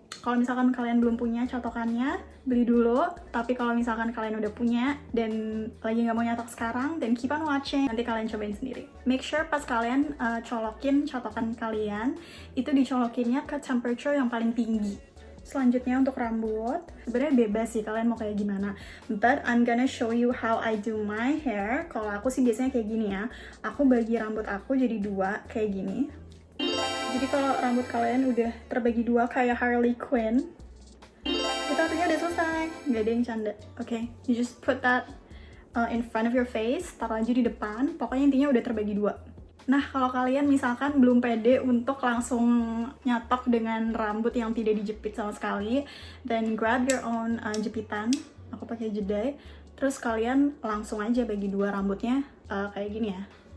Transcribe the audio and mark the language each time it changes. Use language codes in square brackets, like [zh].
[id] Kalau misalkan kalian belum punya catokannya, beli dulu. Tapi kalau misalkan kalian udah punya dan lagi nggak mau nyatok sekarang, [en] then keep on watching. [id] Nanti kalian cobain sendiri. [en] Make sure [id] pas kalian colokin catokan kalian, itu dicolokinnya ke temperature yang paling tinggi. Selanjutnya untuk rambut, sebenarnya bebas sih kalian mau kayak gimana. [en] But I'm gonna show you how I do my hair. [id] Kalau aku sih biasanya kayak gini ya. Aku bagi rambut aku jadi dua kayak gini. Jadi kalau rambut kalian udah terbagi dua kayak Harley Quinn, itu artinya udah selesai. Nggak ada yang canda. [en] Okay, you just put that in front of your face, [id] taruh aja di depan. Pokoknya intinya udah terbagi dua. Nah, kalau kalian misalkan belum pede untuk langsung nyatok dengan rambut yang tidak dijepit sama sekali, [en] then grab your own [id] jepitan. Aku pakai jedai. Terus kalian langsung aja bagi dua rambutnya kayak gini ya.